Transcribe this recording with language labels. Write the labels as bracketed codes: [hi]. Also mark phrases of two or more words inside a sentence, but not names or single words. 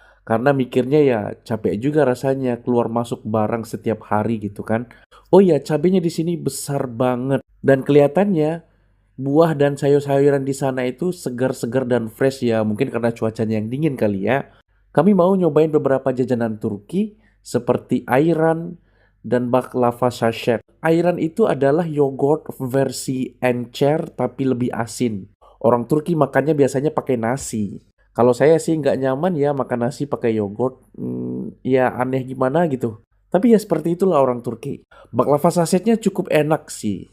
[id] Karena mikirnya ya capek juga rasanya keluar masuk barang setiap hari gitu kan. Oh ya, cabenya di sini besar banget dan kelihatannya buah dan sayur-sayuran di sana itu segar-segar dan fresh ya. Mungkin karena cuacanya yang dingin kali ya. Kami mau nyobain beberapa jajanan Turki seperti ayran dan baklava sachet. Ayran itu adalah yogurt versi encer tapi lebih asin. Orang Turki makannya biasanya pakai nasi. Kalau saya sih nggak nyaman ya makan nasi pakai yogurt. Ya aneh gimana gitu. Tapi ya seperti itulah orang Turki. Baklava sachetnya cukup enak sih.